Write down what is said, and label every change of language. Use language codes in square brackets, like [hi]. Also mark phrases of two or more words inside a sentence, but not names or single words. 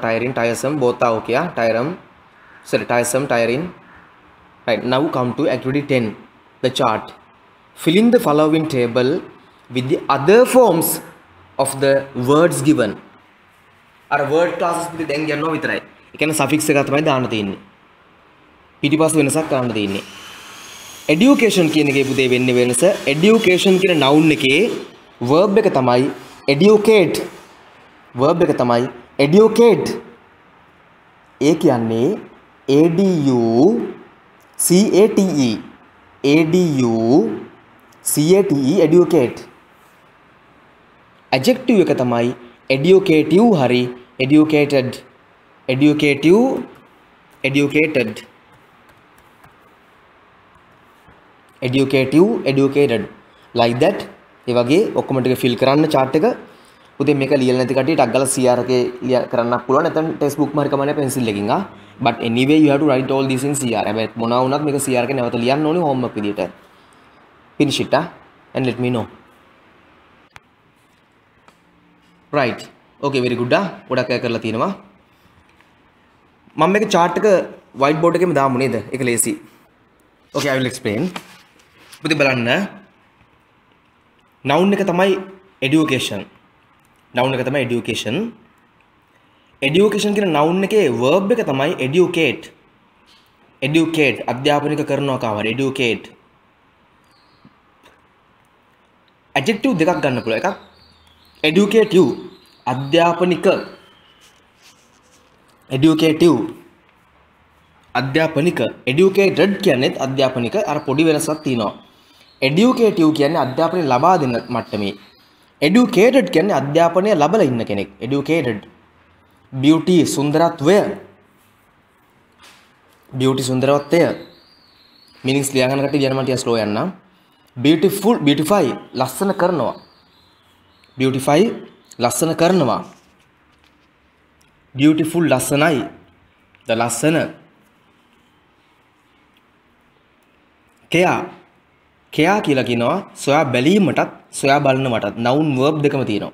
[en] Tiring, tiresome, both are okay. Tiresome, tiring. Right, now come to activity 10, the chart. Fill in the following table with the other forms of the words given. [si] අර [en] word classes [si] පිටි දැන් ගන්නවා විතරයි. ඒ කියන්නේ suffix එක තමයි දාන්න තියෙන්නේ. පිටිපස්ස වෙනසක් කරන්න තියෙන්නේ. Education කියන එකේ පුතේ වෙන්නේ වෙනස. Education කියන noun එකේ verb එක තමයි educate. verb එක තමයි educate. ඒ කියන්නේ ADUCATE educate. adjective එක තමයි educative හරි educated. [en] educated like that. [si] ඒ වගේ ඔක්කොම ටික fill කරන්න chart එක. පුතේ මේක ලියලා නැති කට්ටිය ටක් ගාලා CR එකේ කරන්නත් පුළුවන්. නැත්නම් [en] text book [si] මාරි කමන්නේ පෙන්සිල් එකකින් ආ. [en] But anyway you have to write all these in CR. [si] හැබැයි මොනවා වුණත් මේක CR එකේ නැවත ලියන්න ඕනේ homework විදියට. [en] Finish it and let me know. Right. Okay, very good. [si] ගොඩක් අය කරලා තියෙනවා. මම මේක chart එක [en] white board [si] එකේම දාමු නේද? ඒක ලේසි. [en] Okay, I will explain. [si] පුතේ බලන්න. noun එක තමයි education. noun එක තමයි education. education කියන noun එකේ verb එක තමයි educate. අධ්‍යාපනික කරනවා කාවර educate. adjective දෙකක් ගන්න පුළුවන්. එකක් educative අධ්‍යාපනික. educated කියන්නේ අධ්‍යාපනික. අර පොඩි වෙනසක් තියෙනවා. educative කියන්නේ අධ්‍යාපනය ලබා දෙන මට්ටමේ. educated කියන්නේ අධ්‍යාපනය ලැබලා ඉන්න කෙනෙක්. educated. beauty සුන්දරත්වය. beauty සුන්දරත්වය. meanings ලියා ගන්න කට්ටිය කියන්න මම ටික slow යන්නම්. [en] beautiful beautify [si] ලස්සන කරනවා. beautify ලස්සන කරනවා. beautiful ලස්සනයි. ද ලස්සන. [en] care care [si] කියලා කියනවා සොයා බැලීමටත් සොයා බලනවටත් [en] noun verb [si] දෙකම තියෙනවා.